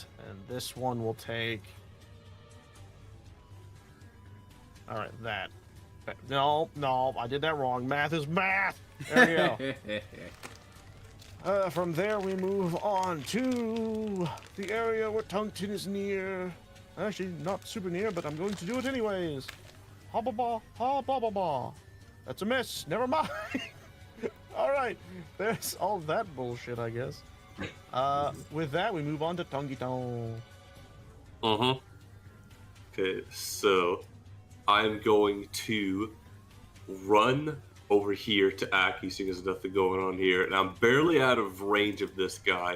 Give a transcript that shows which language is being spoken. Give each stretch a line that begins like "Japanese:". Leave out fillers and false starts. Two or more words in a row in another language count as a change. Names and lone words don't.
English: And this one will take... All right, that. No, I did that wrong. Math is math. There we go. From there, we move on to the area where Tungton is near. Actually, not super near, but I'm going to do it anyways. Ha ba ba, ha ba ba ba. That's a miss. Never mind. All right, there's all that bullshit, I guess. With that, we move on to Tungton. Okay, so I'm going to run over here to Aki, seeing there's nothing going on here, and I'm barely out of range of this guy.